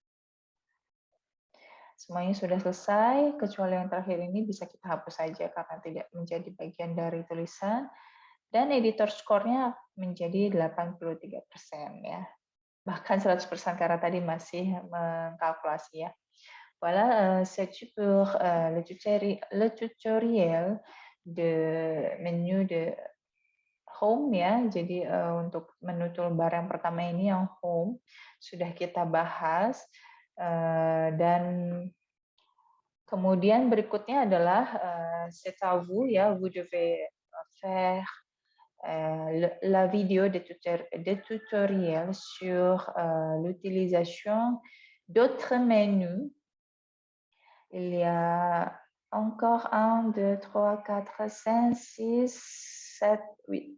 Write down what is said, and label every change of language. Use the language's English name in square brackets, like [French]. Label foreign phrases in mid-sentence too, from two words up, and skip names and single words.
[Indonesian] Semuanya sudah selesai, kecuali yang terakhir ini bisa kita hapus saja karena tidak menjadi bagian dari tulisan. Dan [English] editor score- [Indonesian] nya menjadi 83% ya. Bahkan 100% karena tadi masih mengkalkulasi ya. [French] Voilà, c'est pour le tutoriel de menu de home ya. [Indonesian] Jadi untuk menu toolbar yang pertama ini yang home sudah kita bahas dan kemudian berikutnya adalah [French] c'est à vous [Indonesian] ya, [French] vous devez faire la vidéo de tutoriel sur l'utilisation d'autres menus. Il y a encore 1, 2, 3, 4, 5, 6, 7, 8.